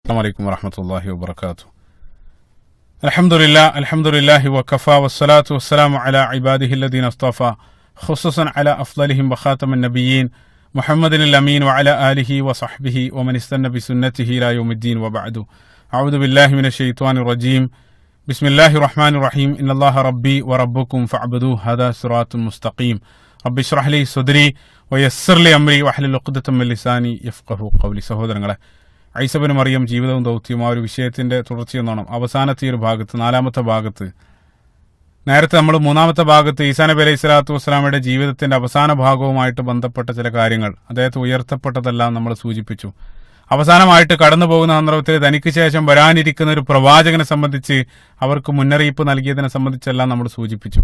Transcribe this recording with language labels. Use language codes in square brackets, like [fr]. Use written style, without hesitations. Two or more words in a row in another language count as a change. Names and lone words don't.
[ar] السلام عليكم ورحمة الله وبركاته. الحمد لله وكفى والصلاة والسلام على عباده الذين اصطفى خصوصا على أفضلهم وخاتم النبيين محمد الأمين وعلى آله وصحبه ومن استنى بسنته إلى يوم الدين وبعد. أعوذ بالله من الشيطان الرجيم. بسم الله الرحمن الرحيم. إن الله ربي وربكم فاعبدوه هذا صراط مستقيم. رب اشرح لي صدري ويسر لي أمري واحلل عقدة من لساني يفقهوا قولي. [ml] സഹോദരങ്ങളെ, ഈസ ഇബ്നു മറിയം ജീവിതവും ദൗത്യവും ആ ഒരു വിഷയത്തിന്റെ തുടർച്ചയെന്നോണം അവസാനത്തെ ഒരു ഭാഗത്ത്, നാലാമത്തെ ഭാഗത്ത്, നേരത്തെ നമ്മൾ മൂന്നാമത്തെ ഭാഗത്ത് ഈസാ നബി [ar] عليه الصلاة والسلام [ml] ജീവിതത്തിന്റെ അവസാന ഭാഗവുമായിട്ട് ബന്ധപ്പെട്ട ചില കാര്യങ്ങൾ, അദ്ദേഹത്തെ ഉയർത്തപ്പെട്ടതെല്ലാം നമ്മൾ സൂചിപ്പിച്ചു. അവസാനമായിട്ട് കടന്നു പോകുന്ന സന്ദർഭത്തിൽ തനിക്ക് ശേഷം വരാനിരിക്കുന്ന ഒരു പ്രവാചകനെ സംബന്ധിച്ച് അവർക്ക് മുന്നറിയിപ്പ് നൽകിയതിനെ സംബന്ധിച്ചെല്ലാം നമ്മൾ സൂചിപ്പിച്ചു.